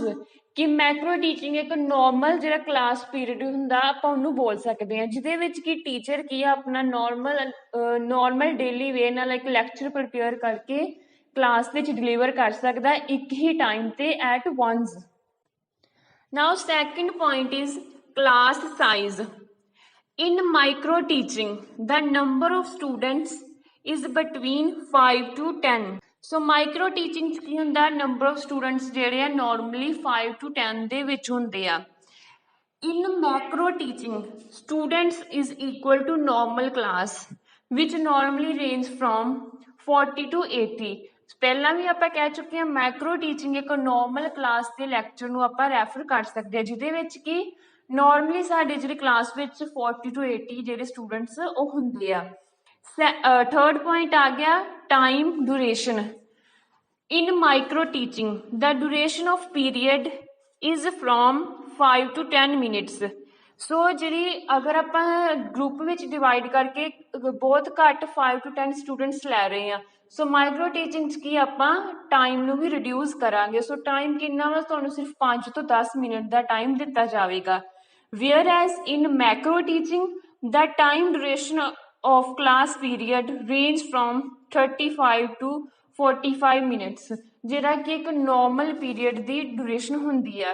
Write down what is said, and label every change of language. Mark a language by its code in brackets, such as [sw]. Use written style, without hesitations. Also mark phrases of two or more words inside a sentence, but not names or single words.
[pa] ਕਿ [en] macro teaching [pa] ਏਕ ਨੌਰਮਲ ਜੋ [en] class period [pa] ਹੁੰਦਾ ਆਪਾਂ ਉਹਨੂੰ ਬੋਲ ਸਕਤੇ ਹੈਂ, ਜਿਹਦੇ ਵਿਚ ਕਿ ਟੀਚਰ ਕੀ ਅਪਨਾ [en] normal daily way [pa] ਨਾਲ ਏਕ ਲੈਕਚਰ ਪ੍ਰਿਪੇਅਰ ਕਰਕੇ ਕਲਾਸ ਵਿਚ ਡਿਲੀਵਰ ਕਰ ਸਕਦਾ ਏਕ ਹੀ ਟਾਈਮ ਤੇ [en] at once. now second point is class size. In micro teaching, the number of students is between 5 to 10. So micro teaching [pa] ਚ ਕੀ ਹੁੰਦਾ, [en] number of students [pa] ਜਿਹੜੇ ਆ normally 5 to 10 ਦੇ ਵਿੱਚ ਹੁੰਦੇ ਆ। [en] In macro teaching, students is equal to normal class, which normally range from 40 to 80. [pa] ਪਹਿਲਾਂ ਵੀ ਆਪਾਂ ਕਹਿ ਚੁੱਕੇ ਹਾਂ [en] macro teaching [pa] ਇੱਕ [en] normal class [pa] ਦੇ ਲੈਕਚਰ ਨੂੰ ਆਪਾਂ ਰੈਫਰ ਕਰ ਸਕਦੇ ਹਾਂ, ਜਿਹਦੇ ਵਿੱਚ ਕਿ ਨੋਰਮਲੀ ਸਾਡੇ ਜਿਹੜੀ ਕਲਾਸ ਵਿੱਚ 40 to 80 ਜਿਹੜੇ ਸਟੂਡੈਂਟਸ ਉਹ ਹੁੰਦੇ ਆ। [en] third point [pa] ਆ ਗਿਆ [en] time duration. In micro teaching, the duration of period is from 5 to 10 minutes. [hi] सो जी अगर आप ग्रुप में डिवाइड करके बहुत घट 5 to 10 स्टूडेंट्स लै रहे हैं, सो [en] micro teaching [hi] की आप टाइम नू भी रिड्यूस करांगे। [pa] ਸੋ ਟਾਈਮ ਕਿਤਨਾ ਵਾ, ਤੁਹਾਨੂੰ ਸਿਰਫ 5 to 10 ਮਿੰਟ ਕਾ ਟਾਈਮ ਦਿਤਾ ਜਾਏਗਾ। [en] where as in macro teaching the time duration of class period range from 35 to 45 minutes, [pa] ਜਿਹੜਾ ਕਿ ਏਕ [en] normal period [pa] ਕੀ ਡਿਊਰੇਸ਼ਨ ਹੋਂਦੀ ਹੈ।